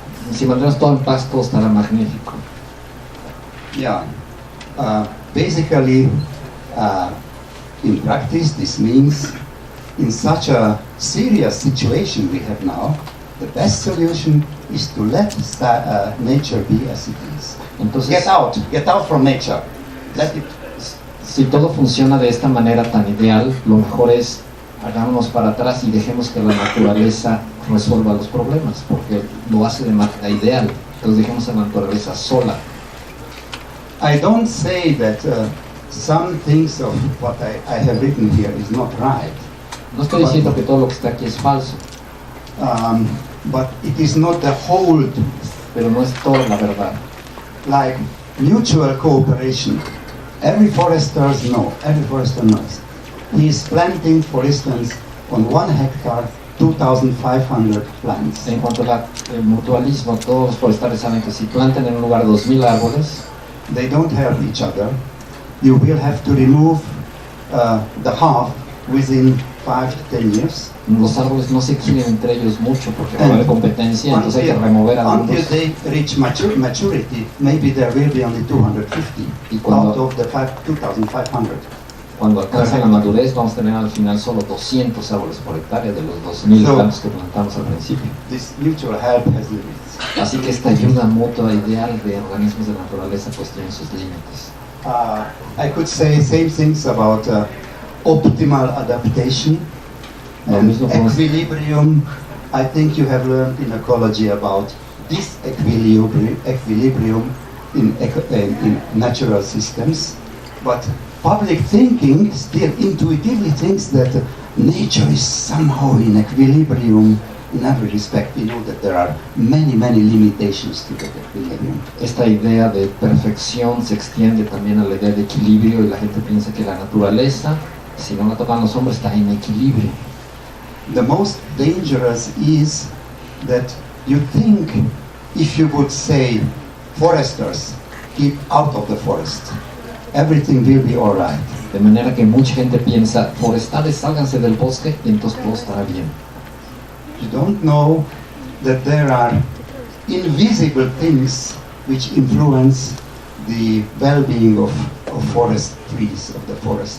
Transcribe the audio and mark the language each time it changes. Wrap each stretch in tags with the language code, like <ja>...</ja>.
<es>Y si mantendremos todo en paz, todo estará magnífico.</es> <en>Yeah. Basically, in practice, this means in such a serious situation we have now, the best solution is to let nature be as it is.</en> <es>Entonces,</es> <en>Get out from nature. Let it.</en> <es>si todo funciona de esta manera tan ideal, lo mejor es hagámonos para atrás y dejemos que la naturaleza resuelva los problemas, porque lo hace de manera ideal. Entonces dejemos a la naturaleza sola.</es> <en>I don't say that some things of what I have written here is not right,</en> <es>No estoy diciendo que todo lo que está aquí es falso,</es> <en>but it is not the whole</en> <es>pero no es toda la verdad.</es> <en>Like mutual cooperation. Every forester knows. He is planting, for instance, on 1 hectare, 2,500 plants.</en> <es>En cuanto al mutualismo, todos los forestales saben que si plantan en un lugar 2.000 árboles,</es> <en>They don't help each other. You will have to remove the half within 5 to 10 years.</en> <es>los árboles no se quieren entre ellos mucho porque va a haber competencia, entonces hay que remover algunos.</es> <en>Until they reach maturity, maybe there will be only 250 out of the 2,500.</en> <es>Cuando alcance la madurez vamos a tener al final solo 200 árboles por hectárea de los 2.000 plantas que plantamos al principio.</es> <en>This mutual help has limits.</en> <es>Así que esta ayuda mutua ideal de organismos de naturaleza pues tiene sus límites.</es> <en>I could say same things about optimal adaptation and equilibrium. I think you have learned in ecology about this equilibrium in natural systems, but public thinking still intuitively thinks that nature is somehow in equilibrium in every respect. You know that there are many limitations to that equilibrium.</en> <es>Esta idea de perfección se extiende también a la idea de equilibrio y la gente piensa que la naturaleza, si no la tocan los hombres, está en equilibrio.</es> <en>The most dangerous is that you think if you would say, foresters, keep out of the forest, everything will be all right.</en> <es>De manera que mucha gente piensa, forestales, sálganse del bosque y entonces todo estará bien.</es> <en>You don't know that there are invisible things which influence the well-being of forest trees, of the forest.</en>